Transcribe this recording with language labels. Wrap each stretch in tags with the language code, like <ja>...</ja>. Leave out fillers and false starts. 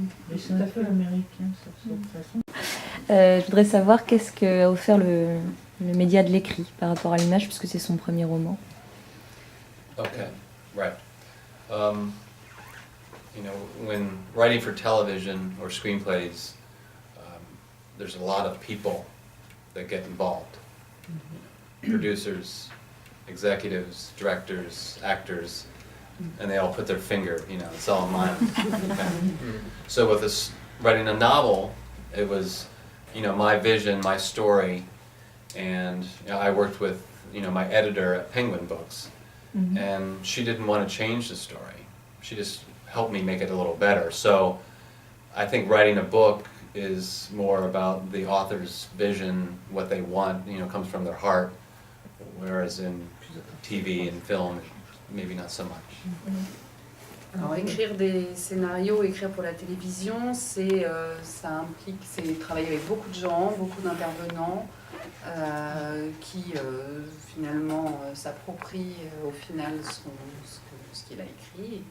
<fr>Mais c'est un peu américain, ça, cette façon. Je voudrais savoir qu'est-ce qu'a offert le média de l'écrit par rapport à l'image, puisque c'est son premier roman.</fr> <en>Okay, right. You know, when writing for television or screenplays, there's a lot of people that get involved. Producers, executives, directors, actors, and they all put their finger, you know, it's all mine. Okay. So with this, writing a novel, it was, you know, my vision, my story, and you know, I worked with, you know, my editor at Penguin Books, and she didn't want to change the story. She just helped me make it a little better. So I think writing a book is more about the author's vision, what they want, you know, comes from their heart, whereas in TV and film, maybe not so much.</en> <fr>Alors écrire des scénarios, écrire pour la télévision, ça implique, c'est travailler avec beaucoup de gens, beaucoup d'intervenants qui finalement s'approprient au final ce qu'il a écrit.</fr>